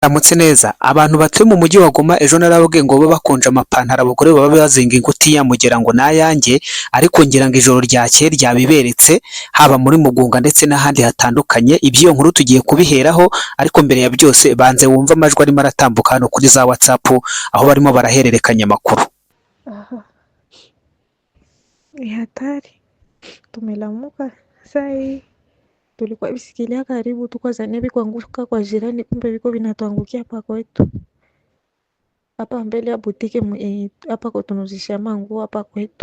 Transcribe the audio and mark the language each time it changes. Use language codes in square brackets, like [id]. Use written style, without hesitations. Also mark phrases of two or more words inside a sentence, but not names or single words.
[rw] Aramutse neza abantu batuye mu mujyi wa Goma ejo narababwiye ngo babe bakonje amapantaro abagore baba bazinga ingutiya mugira ngo nayanjye ariko ngira ngo ijoro ryakeye ryabiberetse haba muri Mugunga ndetse n'ahandi hatandukanye iby'iyo nkuru tugiye kubiheraho ariko mbere ya byose banze wumva amajwi arimo aratambuka hano kuri za WhatsApp aho barimo barahererekanya amakuru. [sw] Aha, ni hatari. Tumelamuka saa hii, tulikuwa visikilia karibu tuko zania kuanguka kwa jirani, kumbe viko vinatuangukia hapa kwetu, hapa mbele ya butike hapa kwa tunuzisha manguo hapa kwetu.